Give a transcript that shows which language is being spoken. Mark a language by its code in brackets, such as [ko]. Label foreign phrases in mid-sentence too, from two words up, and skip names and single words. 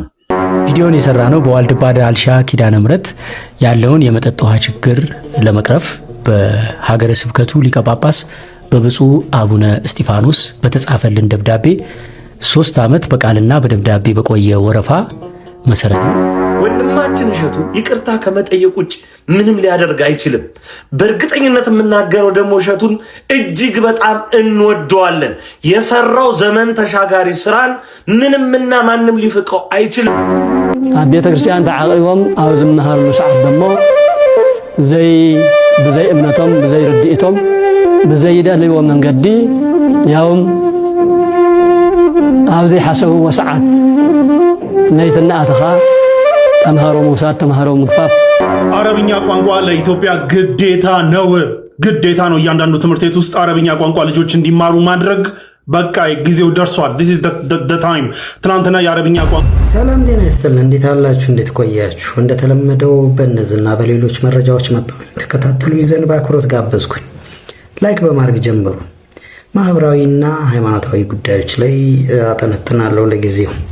[am] ቪዲዮን የሰራ ነው በዋልድባ ዳልሻ ኪዳነ ምሕረት ያለውን የመጠጥ ውሃ ችግር ለመቅረፍ በሀገረ ስብከቱ ሊቀ ጳጳስ በብፁዕ አቡነ እስጢፋኖስ በተጻፈልን ደብዳቤ 3 ዓመት በቃልና በደብዳቤ በቆየ ወረፋ መሰረት ነው። ወንድማችን እሸቱ ይቅርታ ከመጠየቅ ውጭ ምንም ሊያደርግ አይችልም። በእርግጠኝነት የምናገረው ደግሞ እሸቱን እጅግ በጣም እንወደዋለን። የሰራው ዘመን ተሻጋሪ ስራን ምንምና ማንም ሊፍቀው አይችልም። [ti] ቤተ ክርስቲያን ተዓቂቦም ኣብ ዝመሃርሉ ሰዓት ደሞ ብዘይ እምነቶም ብዘይ ርድኢቶም ብዘይ ደልይዎ መንገዲ ያውም ኣብ ዘይሓሰብዎ ሰዓት ነይትናኣትኻ ተምሃሮ መውሳት ተምሃሮ ምግፋፍ። [am] አረብኛ ቋንቋ ለኢትዮጵያ ግዴታ ነው። እያንዳንዱ ትምህርት ቤት ውስጥ አረብኛ ቋንቋ ልጆች እንዲማሩ ማድረግ በቃ ጊዜው ደርሷል። [en] this is the time። [am] ትናንትና የአረብኛ ቋንቋ። ሰላም ጤና ይስጥልን። እንዴት አላችሁ? እንዴት ቆያችሁ? እንደተለመደው በእነዚህና በሌሎች መረጃዎች መጣሁ። ተከታተሉኝ ዘንድ በአክብሮት ጋበዝኩኝ። ላይክ በማድረግ ጀምሩ። ማህበራዊና ሃይማኖታዊ ጉዳዮች ላይ አጠነጥናለሁ ለጊዜው።